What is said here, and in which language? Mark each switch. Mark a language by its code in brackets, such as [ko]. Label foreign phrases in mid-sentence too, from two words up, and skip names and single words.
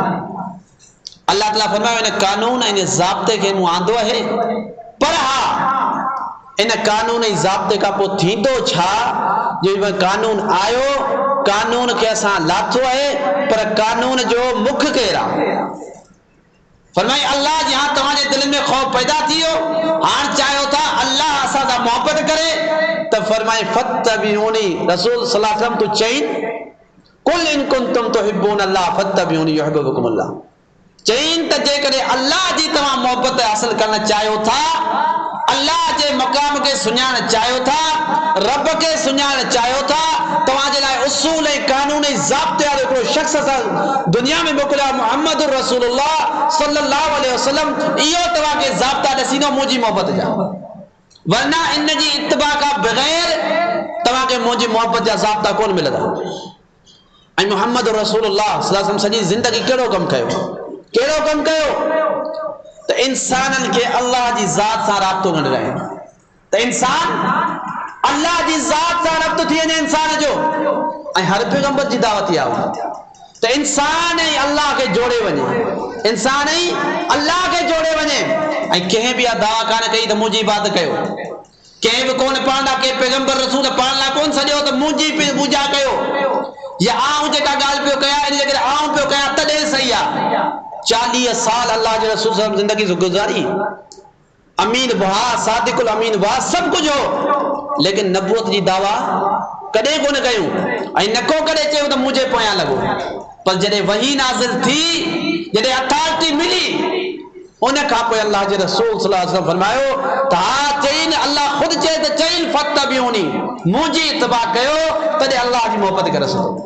[sd] अल्लाह ताला फरमायो इन कानून ऐं इन ज़ाब्ते खे मूं आंदो आहे, पर हा इन कानून ऐं ज़ाब्ते खां पोइ थींदो छा? जो कानून आयो, कानून खे असां लाथो आहे, पर कानून जो मुख केरु आहे? फरमाई अल्लाह जी। हाँ तव्हांजे दिलि में खौफ पैदा थी वियो, हाणे चाहियो था अल्लाह असां सां मोहबत करे, त फरमाई फत्तबिऊनी, रसूल [ar] صلى الله عليه وسلم [sd] तू चईं [ar] قل إن كنتم تحبون الله فاتبعوني يحببكم الله. [sd] चईं त जेकॾहिं अल्लाह जी तव्हां मोहबत हासिल करणु चाहियो था, अल्लाह जे मक़ाम खे सुञाणणु चाहियो था, रब खे सुञाणणु चाहियो था, तव्हांजे लाइ उसूल ऐं कानून ऐं ज़ाब्ते वारो हिकिड़ो शख़्स असां दुनिया में मोकिलियो आहे, [ar] محمد رسول الله صلى الله عليه وسلم. [sd] इहो तव्हांखे ज़ाब्ता ॾसींदो मुंहिंजी मोहबत जा, वरना इन जी इत्तिबा खां बग़ैर तव्हांखे मुंहिंजी मोहबत जा ज़ाब्ता कोन मिलंदा। ऐं मुहम्मद रसूलुल्लाह [ar] صلى الله عليه وسلم [sd] सॼी ज़िंदगी कहिड़ो कमु कयो? कहिड़ो कमु कयो? त इंसाननि खे अल्लाह जी ज़ात सां राब्तो न रहे, त इंसान अल्लाह जी ज़ात सां राब्तो थी वञे इंसान जो। ऐं हर पैगंबर जी दावत इहा हुई त इंसान ऐं अल्लाह खे जोड़े वञे, इंसान ऐं अल्लाह खे जोड़े वञे। ऐं कंहिं बि इहा दावा कान कई त मुंहिंजी इबादत कयो, कंहिं बि कोन पढ़ंदा, कंहिं पैगंबर रसूल पढ़ण लाइ कोन सॼो त मुंहिंजी पूजा कयो, या आऊं जेका ॻाल्हि पियो कयां इन जे करे आऊं पियो कयां तॾहिं सही आहे। 40 साल अल्लाह जे रसूल सां ज़िंदगी गुज़ारी, अमीन बुहा, सादिकुल अमीन बुहा, सब कुछ हो, लेकिन नबूवत जी दावा कॾहिं कोन कयूं। ऐं नको कॾहिं चयो त मुंहिंजे पोयां लॻो। पर जॾहिं वही नाज़िल थी, जॾहिं अथॉरिटी मिली, उन खां पोइ अल्लाह जे रसूल [ar] صلى الله عليه وسلم [sd] फरमायो त हा चईन, अल्लाह ख़ुदि चए त चईन फत्तबिऊनी, मुंहिंजी इत्तिबा कयो, तॾहिं अल्लाह जी मोहबत करे सघो।